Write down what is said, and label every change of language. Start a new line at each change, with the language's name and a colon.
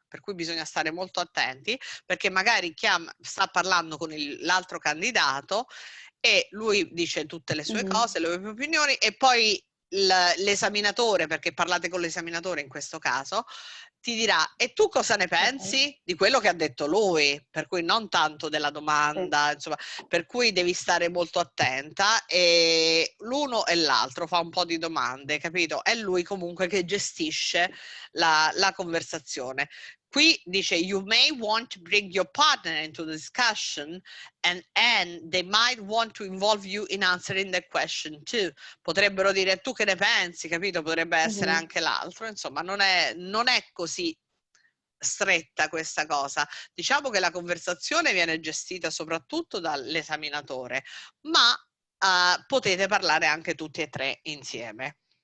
Italian: per cui bisogna stare molto attenti, perché magari sta parlando con l'altro candidato e lui dice tutte le sue cose, le sue opinioni, e poi l'esaminatore, perché parlate con l'esaminatore in questo caso, ti dirà: e tu cosa ne pensi di quello che ha detto lui? Per cui non tanto della domanda, insomma, per cui devi stare molto attenta, e l'uno e l'altro fa un po' di domande, capito? È lui comunque che gestisce la conversazione. Qui dice:
English: you may want to bring your partner into the discussion and they might want to involve you in answering the question too.
Italian: Potrebbero dire: tu che ne pensi, capito? Potrebbe essere anche l'altro. Insomma, non è così stretta questa cosa. Diciamo che la conversazione viene gestita soprattutto dall'esaminatore, ma potete parlare anche tutti e tre insieme.